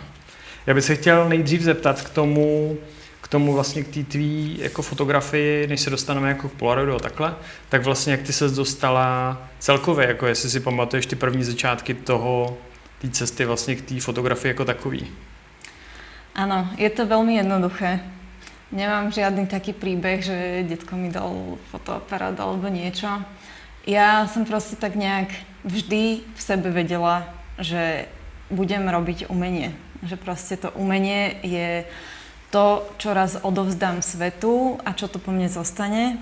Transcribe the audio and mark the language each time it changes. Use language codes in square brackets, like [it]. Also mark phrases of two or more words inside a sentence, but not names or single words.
[cs] Já bych se chtěl nejdřív zeptat k tomu vlastně k té tvý jako fotografii, než se dostaneme jako k Polaroidu a takhle, tak vlastně jak ty ses dostala celkově, jako jestli si pamatuješ ty první začátky té cesty vlastně k té fotografii jako takový. [sk] Áno, je to veľmi jednoduché. Nemám žiadny taký príbeh, že detko mi dal fotoaparát alebo niečo. Ja som proste tak nejak vždy v sebe vedela, že budem robiť umenie. Že proste to umenie je to, čo raz odovzdám svetu a čo to po mne zostane.